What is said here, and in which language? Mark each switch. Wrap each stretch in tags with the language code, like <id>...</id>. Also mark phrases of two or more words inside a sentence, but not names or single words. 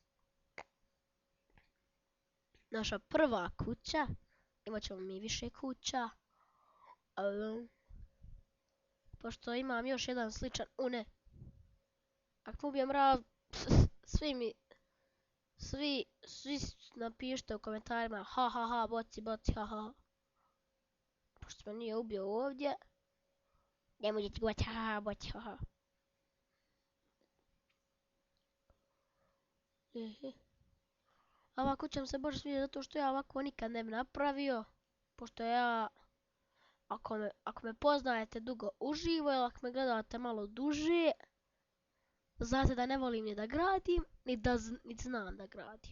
<hr>Naša prva kuća. Imat ćemo mi više kuća. Pošto imam još jedan sličan, ne. Ako ubijem mrav, svi napišite u komentarima ha ha ha, boci, ha ha. Pošto me nije ubio ovdje, ne možete govoriti ha ha, boci, ha ha. Ova kuća mi se baš sviđa zato što ja ovako nikad ne bi napravio. Pošto ja, ako me poznajete dugo uživo ili ako me gledate malo duže, znate da ne volim ni da gradim, ni znam da gradim.</hr>